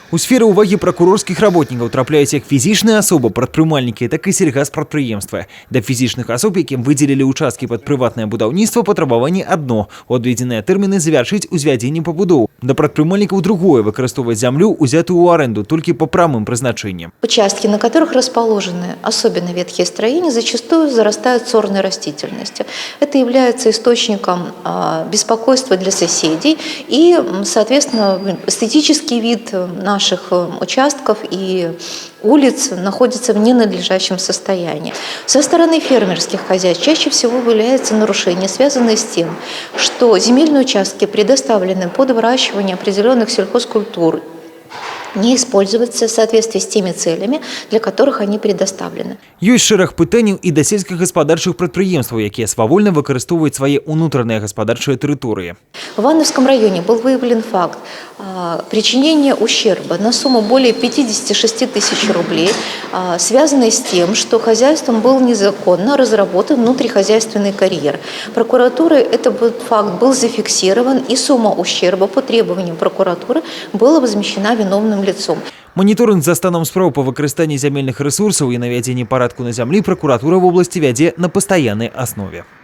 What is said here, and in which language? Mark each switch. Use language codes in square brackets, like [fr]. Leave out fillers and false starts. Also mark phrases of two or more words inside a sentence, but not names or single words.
[be] У сферы уваги прокурорскіх работникаў трапляюць як фізічныя асобы, прадпрымальнікі, так і сельгаспрадпрыемствы. Да фізічных асоб, якім выдзелілі участкі пад прыватнае будаўніцтва, патрабаванне адно – у адведзеныя тэрміны завяршыць узвядзенне пабудоў. Да прадпрымальнікаў другое – выкарыстоўваць зямлю, узятую ў аренду, толькі по прамым прызначэнням. [ru] Участки, на которых расположены особенно ветхие строения, зачастую зарастают сорной растительностью. Это является источником беспокойства для соседей и, соответственно, эстетический вид наших участков и улиц находится в ненадлежащем состоянии. Со стороны фермерских хозяйств чаще всего выявляются нарушения, связанные с тем, что земельные участки предоставлены под выращивание определенных сельхозкультур, не используются в соответствии с теми целями, для которых они предоставлены. Ёсць шэраг пытанняў і да сельскагаспадарчых прадпрыемстваў, якія свавольна выкарыстоўваюць свае ўнутраныя гаспадарчыя тэрыторыі. В Ивановском районе был выявлен факт причинения ущерба на сумму более 56 тысяч рублей, связанный с тем, что хозяйством был незаконно разработан внутрихозяйственный карьер. Прокуратурой этот факт был зафиксирован, и сумма ущерба по требованию прокуратуры была возмещена виновным лицом. [be] Моніторинг за станом спраў па выкарыстанні зямельных рэсурсаў і навядзенні парадку на зямлі пракуратура [ru] в области [be] вядзе на пастаяннай аснове.